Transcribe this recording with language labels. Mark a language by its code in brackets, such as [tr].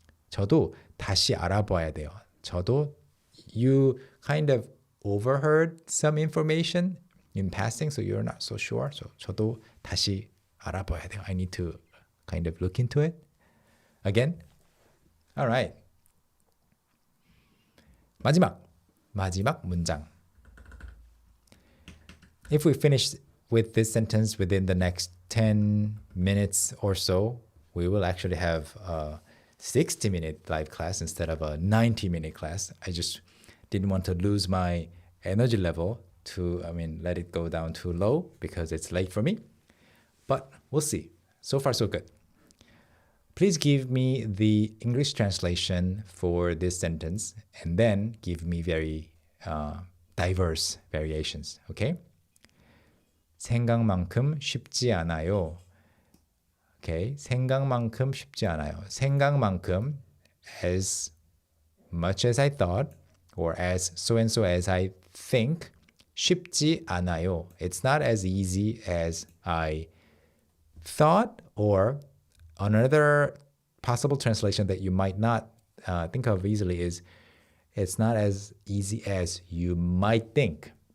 [ko] 저도 다시 알아봐야 돼요. [en] 저도, you kind of overheard some information in passing, so you're not so sure. [ko] So 저도 다시 알아봐야 돼요. [en] I need to kind of look into it again. All right. [ko] 마지막 문장. [en] If we finish with this sentence within the next 10 minutes or so, we will actually have a 60-minute live class instead of a 90-minute class. I just didn't want to lose my energy level to, let it go down too low because it's late for me. But we'll see. So far, so good. Please give me the English translation for this sentence and then give me very diverse variations, okay? [ko] 생각만큼 쉽지 않아요. Okay, 생각만큼 쉽지 않아요. [en] 생각만큼, as much as I thought, or as so and so as I think, [ko] 쉽지 않아요. [en] It's not as easy as I thought, or another possible translation that you might not think of easily is, it's not as easy as you might think.